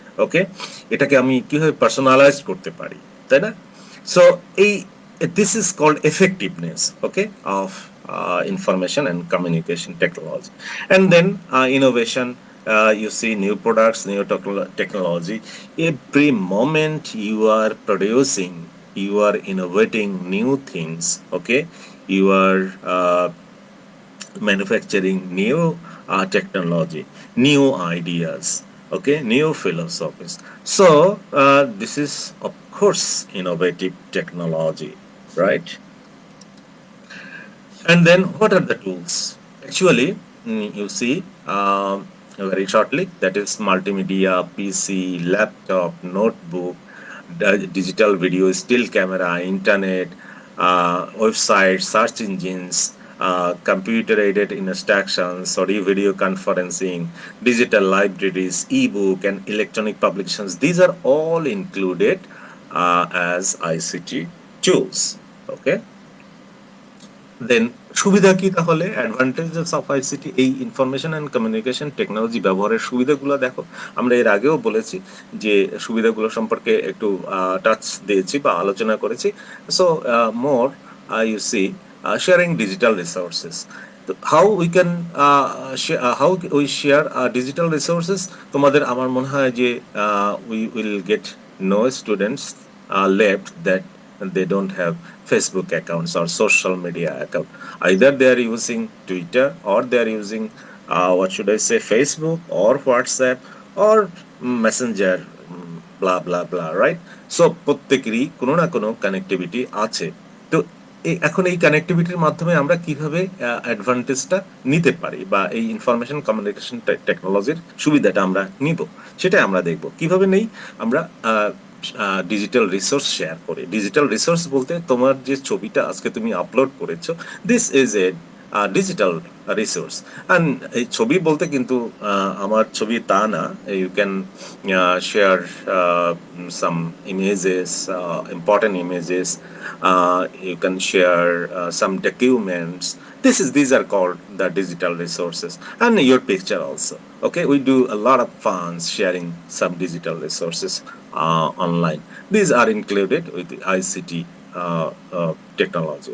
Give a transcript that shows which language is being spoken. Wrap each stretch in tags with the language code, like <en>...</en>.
<bn>ওকে, এটাকে আমি কিভাবে পার্সোনালাইজ করতে পারি, তাই না?</bn> <en>So এই this is called effectiveness, okay, of information and communication technology. And then innovation, you see new products, new technology. Every moment you are producing, you are innovating new things. Okay, you are manufacturing new technology, new ideas, okay, new philosophies. So this is, of course, innovative technology, right? And then what are the tools? Actually, you see very shortly, that is multimedia, PC, laptop, notebook, digital video, still camera, internet, websites, search engines, computer aided instructions, audio video conferencing, digital libraries, ebook, and electronic publications. These are all included as ICT tools. Okay. Then</en> <bn>সুবিধা কি তাহলে,</bn> <en>advantages of ICT, এই information and communication technology</en> <bn>ব্যবহারের সুবিধাগুলো দেখো। আমরা এর আগেও বলেছি যে সুবিধাগুলো সম্পর্কে একটু টাচ দিয়েছি বা আলোচনা করেছি।</bn> <en>So more you see sharing digital resources, how we can how we share digital resources.</en> <bn>তোমাদের আমার মনে হয় যে</bn> <en>We will get no students left that they don't have Facebook accounts or social media account. Either they are using Twitter, or they are using what should I say, Facebook or WhatsApp or Messenger, blah blah blah, right?</en> <bn>So প্রত্যেকেরই কোনো না কোনো connectivity আছে। তো এখন এই কানেক্টিভিটির মাধ্যমে আমরা কিভাবে অ্যাডভান্টেজটা নিতে পারি, বা এই ইনফরমেশন কমিউনিকেশন টেকনোলজির সুবিধাটা আমরা নিব, সেটাই আমরা দেখব। কিভাবে নেই আমরা, ডিজিটাল রিসোর্স শেয়ার করে। ডিজিটাল রিসোর্স বলতে তোমার যে ছবিটা আজকে তুমি আপলোড করেছো,</bn> <en>This is a digital resource. And</en> <bn>এই ছবি বলতে কিন্তু আমার ছবি তা না,</bn> <en>You can share some images, important images, you can share some documents. These are called the digital resources, and your picture also. Okay, we do a lot of fun sharing some digital resources online. These are included with the ICT technology.</en>